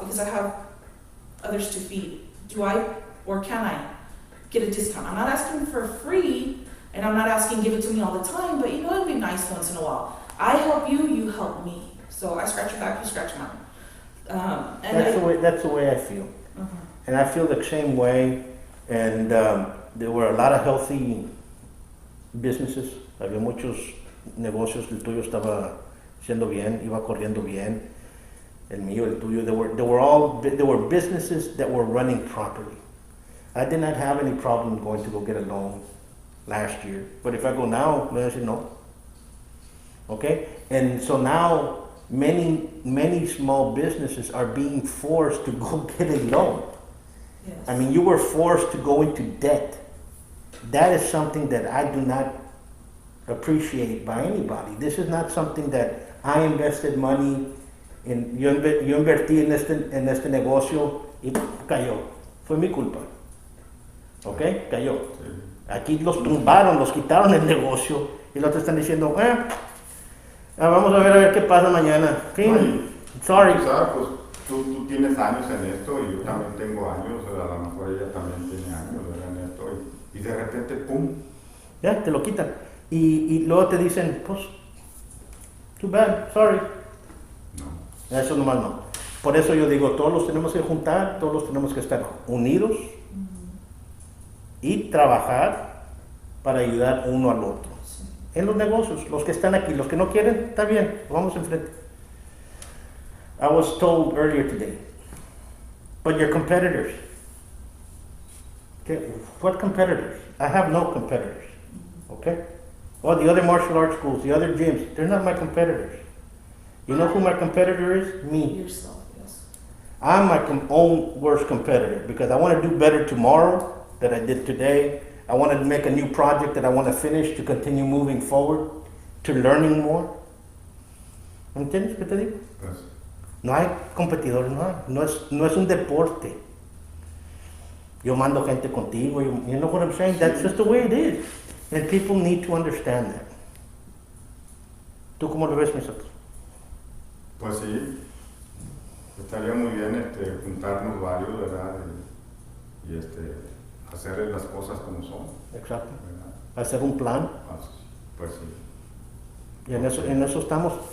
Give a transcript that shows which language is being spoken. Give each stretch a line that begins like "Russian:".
English: Because I have others to feed. Do I, or can I get a discount? I'm not asking for free, and I'm not asking give it to me all the time, but you know, it'd be nice once in a while. I help you, you help me. So I scratch your back, you scratch mine. That's the way I feel. And I feel the same way. And there were a lot of healthy businesses.
Spanish: Había muchos negocios. El tuyo estaba haciendo bien, iba corriendo bien. El mío, el tuyo.
English: There were businesses that were running properly. I did not have any problem going to go get a loan last year. But if I go now, I say no. Okay? And so now many small businesses are being forced to go get a loan. Yes. I mean, you were forced to go into debt. That is something that I do not appreciate by anybody. This is not something that I invested money in.
Spanish: Yo invertí en este negocio y cayó. Fue mi culpa. ¿Ok? Cayó. Aquí los tumbaron, los quitaron el negocio y los están diciendo, vamos a ver qué pasa mañana. Sí, sorry. Pues, tú tienes años en esto y yo también tengo años, a lo mejor ella también tiene años, ¿verdad? En esto, y de repente, ¡pum! Ya, te lo quitan. Y luego te dicen, pues,
English: too bad, sorry.
Spanish: No. Eso nomás no. Por eso yo digo, todos los tenemos que juntar, todos los tenemos que estar unidos y trabajar para ayudar uno al otro. En los negocios, los que están aquí, los que no quieren, está bien, vamos enfrente.
English: I was told earlier today, but your competitors. Okay, what competitors? I have no competitors. Okay? Well, the other martial arts schools, the other gyms, they're not my competitors. You know who my competitor is? Me. Yourself, yes. I'm my own worst competitor because I want to do better tomorrow than I did today. I want to make a new project that I want to finish to continue moving forward, to learning more.
Spanish: ¿Entiendes qué te digo? Pues, No hay competidores, no es un deporte. Yo mando gente contigo,
English: you know what I'm saying? That's just the way it is. And people need to understand that.
Spanish: ¿Tú cómo lo ves, nosotros? pues sí, estaría muy bien juntarnos varios, ¿verdad? Y hacer las cosas como son. Exacto. ¿Verdad? Hacer un plan. Pues sí. Y en eso estamos.